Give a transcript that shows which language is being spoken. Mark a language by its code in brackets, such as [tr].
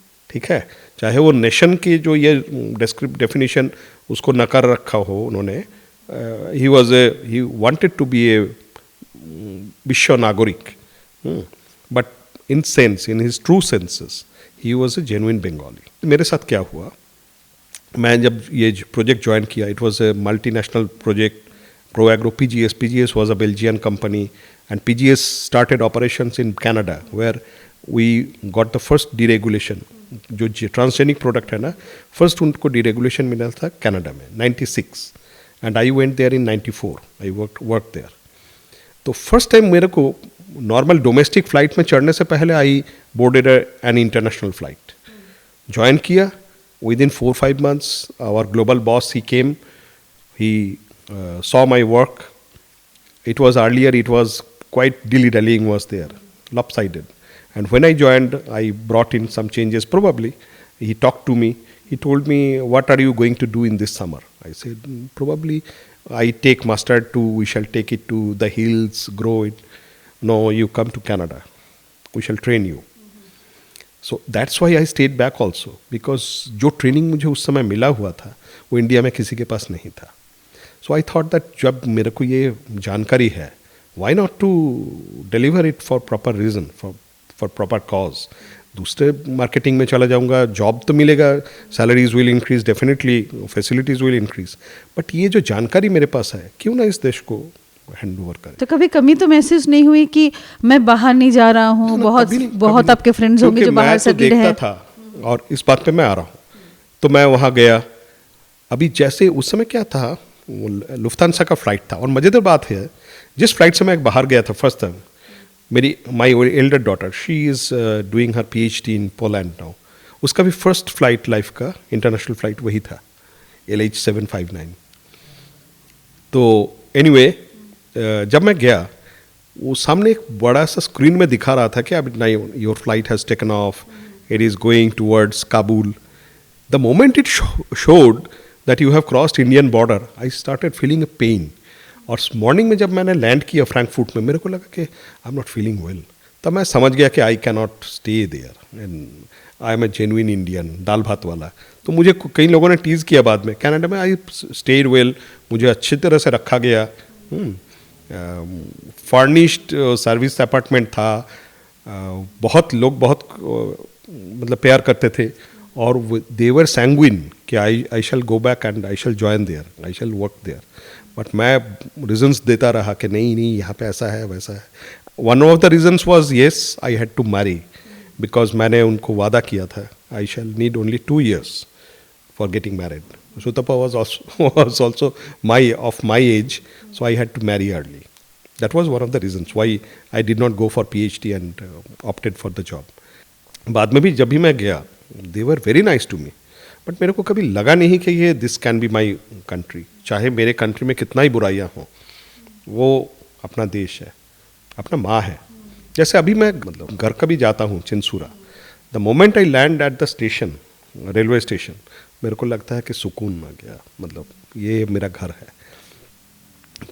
[hi] ठीक है, चाहे वो नेशन की जो ये डेफिनेशन उसको नकार रखा हो उन्होंने, [en] He wanted to be a विश्व नागरिक, but in sense, in his true senses he was a genuine Bengali. [hi] मेरे साथ क्या हुआ, मैं जब ये प्रोजेक्ट ज्वाइन किया, [en] it was a multinational project, [hi] Proagro PGS. [en] PGS was a Belgian company, and PGS started operations in Canada, where we got the first deregulation. [hi] जो transgenic product है ना, फर्स्ट उनको डीरेगुलेशन मिला था कनाडा में 96, [en] And I went there in 94. I work there. [hi] तो first time मेरे को नॉर्मल डोमेस्टिक फ्लाइट में चढ़ने से पहले [en] I boarded an international flight, [hi] join किया। [en] Within 4-5 months our global boss he came, he saw my work. It was earlier, it was quite dilly-dallying was there, lopsided. And when I joined, I brought in some changes probably. He talked to me. He told me, what are you going to do in this summer? I said, probably I take mustard to, we shall take it to the hills, grow it. No, you come to Canada. We shall train you. So that's why I stayed back also. [hi] Because जो training मुझे उस समय मिला हुआ था, वो India में किसी के पास नहीं था। [en] So I thought that [hi] जब मेरे को ये जानकारी है, [en] why not to deliver it for proper reason, for proper cause. [hi] दूसरे मार्केटिंग में चला जाऊंगा, जॉब तो मिलेगा, [en] salaries will increase definitely, facilities will increase, [hi] but ये जो जानकारी मेरे पास है, क्यों ना इस देश को हैंड ओवर करें। तो कभी कमी तो महसूस नहीं हुई कि मैं बाहर नहीं जा रहा हूँ? बहुत आपके फ्रेंड्स होंगे जो बाहर सेटल्ड हैं। था, और इस बात पे मैं आ रहा हूँ, तो मैं वहाँ गया। अभी जैसे उस समय क्या था, लुफ्तांसा का फ्लाइट था, और मज़ेदार बात है, जिस फ्लाइट से मैं बाहर गया था फर्स्ट टाइम, मेरी my elder daughter, [en] she is doing her PhD in Poland now, [hi] उसका भी फर्स्ट फ्लाइट लाइफ का इंटरनेशनल फ्लाइट वही था, LH759। तो एनीवे, जब मैं गया, वो सामने एक बड़ा सा स्क्रीन में दिखा रहा था कि अब [en] Now your flight has taken off, it is going towards Kabul. The moment it showed that you have crossed Indian border, I started feeling a pain. [hi] और मॉर्निंग में जब मैंने लैंड किया फ्रैंकफर्ट में, मेरे को लगा कि [en] I am not feeling well. [hi] तब मैं समझ गया कि [en] I can not stay there, and I am a genuine Indian, [hi] दाल भात वाला। तो मुझे कई लोगों ने टीज़ किया बाद में, कनाडा में [en] I stayed well, [hi] मुझे अच्छी तरह से रखा गया, फर्निश्ड सर्विस अपार्टमेंट था, बहुत लोग बहुत मतलब प्यार करते थे, और [en] they were sanguine [hi] कि [en] I shall go back and I shall join there, I shall work there. [hi] But मैं रीजंस देता रहा कि नहीं यहाँ पे ऐसा है वैसा है। [en] one of the reasons was yes, I had to marry, because [hi] मैंने उनको वादा किया था, [en] I shall need only 2 years for getting married. Sutapa was also of my age, so I had to marry early. That was one of the reasons why I did not go for PhD and opted for the job. [hi] बाद में भी जब भी मैं गया, [en] they were very nice to me, [hi] but मेरे को कभी लगा नहीं कि ये [en] This can be my country. [hi] चाहे मेरे कंट्री में कितना ही बुराइयाँ हों, वो अपना देश है, अपना माँ है। जैसे अभी मैं मतलब घर कभी जाता हूँ Chinsurah, [en] the moment I land at the station, [hi] railway station, मेरे को लगता है कि सुकून आ गया, मतलब ये मेरा घर है।